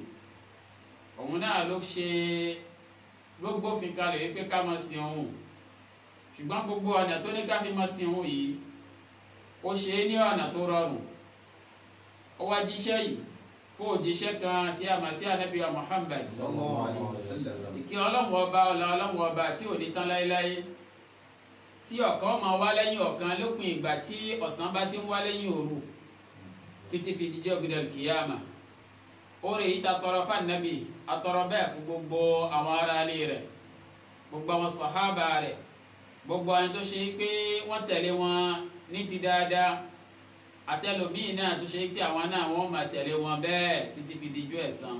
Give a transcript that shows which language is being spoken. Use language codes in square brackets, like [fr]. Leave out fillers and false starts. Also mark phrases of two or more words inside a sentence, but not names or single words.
[yo] Òun náà ló gbófin kalẹ̀ wípé ká máa sìn òun. Ṣùgbọ́n gbogbo ọ̀nà tó ní ká fi máa sìn òun yìí, ó ṣe é ní ọ̀nà tó rọrùn. Ó wá jíṣẹ́ yìí fún òjíṣẹ́ kan tí a mọ̀ sí Ànábì wa Muhammad [ar] صلى الله عليه وسلم. [yo] Ìkẹ́ Ọlọ́hun ọba, ọlá Ọlọ́hun ọba tí ò ní tán láéláé, tí ọ̀kan máa wá lẹ́yìn ọ̀kan lópin ìgbà tí ọ̀sán bá ti ń wá lẹ́yìn òru títí fi dijọ́ gbẹdẹ̀ kìyàmà. Oore yìí ta tọrọ fún Ànábì, a tọrọ bẹ́ẹ̀ fún gbogbo àwọn ará ilé rẹ̀, gbogbo àwọn sàhábà rẹ̀, gbogbo àwọn tó ṣe pé wọ́n tẹ̀lé wọn ní ti dáadáa, àtẹlòmíì náà tó ṣe pé àwọn náà wọ́n máa tẹ̀lé wọn bẹ́ẹ̀ títí fi dijọ́ ẹ̀san.